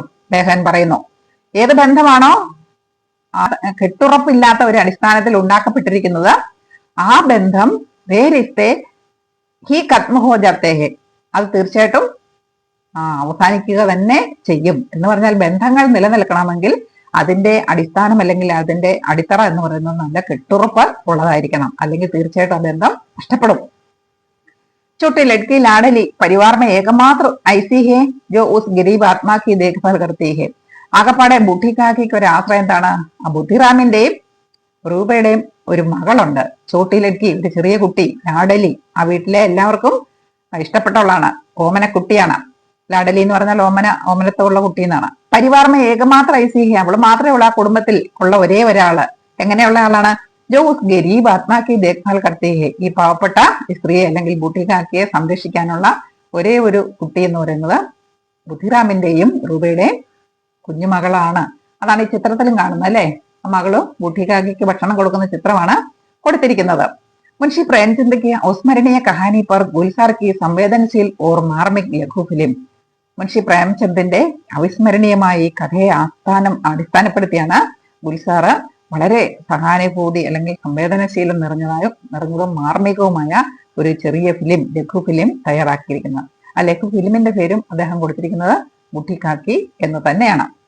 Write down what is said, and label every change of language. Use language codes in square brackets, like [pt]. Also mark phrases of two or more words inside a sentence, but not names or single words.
[ml] ലേഖൻ പറയുന്നു, ഏത് ബന്ധമാണോ കെട്ടുറപ്പില്ലാത്ത ഒരു അടിസ്ഥാനത്തിൽ ഉണ്ടാക്കപ്പെട്ടിരിക്കുന്നത് ആ ബന്ധം [hi] वे रिश्ते ही खत्म हो जाते हैं, [ml] അത് തീർച്ചയായിട്ടും അവസാനിക്കുക തന്നെ ചെയ്യും. എന്ന് പറഞ്ഞാൽ ബന്ധങ്ങൾ നിലനിൽക്കണമെങ്കിൽ അതിന്റെ അടിസ്ഥാനം അല്ലെങ്കിൽ അതിന്റെ അടിത്തറ എന്ന് പറയുന്നത് നല്ല കെട്ടുറപ്പ് ഉള്ളതായിരിക്കണം. അല്ലെങ്കിൽ തീർച്ചയായിട്ടും ആ ബന്ധം നഷ്ടപ്പെടും. [hi] छोटी लड़की लाडली परिवार में एकमात्र ऐसी है जो उस गरीब आत्मा की देखभाल करती है. [ml] ആകപ്പാടെ ബുദ്ധിക്കാക്കിക്ക് ഒരു ആശ്രയം എന്താണ്? ആ ബുദ്ധിറാമിന്റെയും റൂപയുടെയും ഒരു മകളുണ്ട്. [hi] छोटी लड़की, [ml] ഒരു ചെറിയ കുട്ടി. ലാഡലി, ആ വീട്ടിലെ എല്ലാവർക്കും ഇഷ്ടപ്പെട്ടവളാണ്. ഓമനക്കുട്ടിയാണ്. ലാഡലി എന്ന് പറഞ്ഞാൽ ഓമനത്തുള്ള കുട്ടി എന്നാണ്. [hi] परिवार में एकमात्र ऐसी है, [ml] അവള് മാത്രമേ ഉള്ള ആ കുടുംബത്തിൽ ഉള്ള ഒരേ ഒരാള്. എങ്ങനെയുള്ള ആളാണ്? [hi] जो उस गरीब आत्मा की देखभाल करते है, [ml] ഈ പാവപ്പെട്ട സ്ത്രീയെ അല്ലെങ്കിൽ ബുദ്ധികാക്കിയെ സംരക്ഷിക്കാനുള്ള ഒരേ ഒരു കുട്ടി എന്ന് പറയുന്നത് ബുദ്ധിറാമിന്റെയും റൂബയുടെയും കുഞ്ഞുമകളാണ്. അതാണ് ഈ ചിത്രത്തിലും കാണുന്നത് അല്ലെ. ആ മകള് ബുദ്ധികാക്കിക്ക് ഭക്ഷണം കൊടുക്കുന്ന ചിത്രമാണ് കൊടുത്തിരിക്കുന്നത്. മുൻഷി പ്രേംചന്ദ് की अविस्मरणीय कहानी पर गुलजार की संवेदनशील और मार्मिक लघु फिल्म. മുൻഷി പ്രേംചന്ദിന്റെ അവിസ്മരണീയമായ ഈ കഥയെ അടിസ്ഥാനപ്പെടുത്തിയാണ് ഗുൽസാർ വളരെ സഹാനുഭൂതി അല്ലെങ്കിൽ സംവേദനശീലം നിറഞ്ഞതും മാർമികവുമായ ഒരു ചെറിയ ഫിലിം, ലഘു ഫിലിം തയ്യാറാക്കിയിരിക്കുന്നത്. ആ ലഘു ഫിലിമിന്റെ പേരും അദ്ദേഹം കൊടുത്തിരിക്കുന്നത് ബുദ്ധിക്കാക്കി എന്ന് തന്നെയാണ്.